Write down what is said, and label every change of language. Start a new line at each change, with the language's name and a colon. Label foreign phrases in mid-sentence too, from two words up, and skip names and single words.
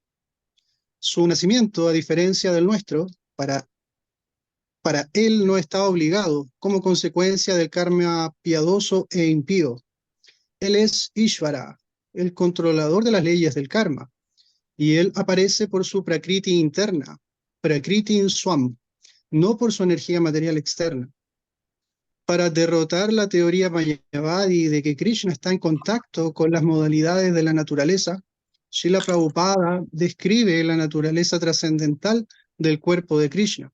Spanish: Su nacimiento, a diferencia del nuestro, para él no está obligado como consecuencia del karma piadoso e impío. Él es Ishvara, el controlador de las leyes del karma, y él aparece por su prakriti interna,
Sanskrit: prakriti swam,
Spanish: no por su energía material externa. Para derrotar la teoría Mayavadi de que Krishna está en contacto con las modalidades de la naturaleza, Srila Prabhupada describe la naturaleza trascendental del cuerpo de Krishna.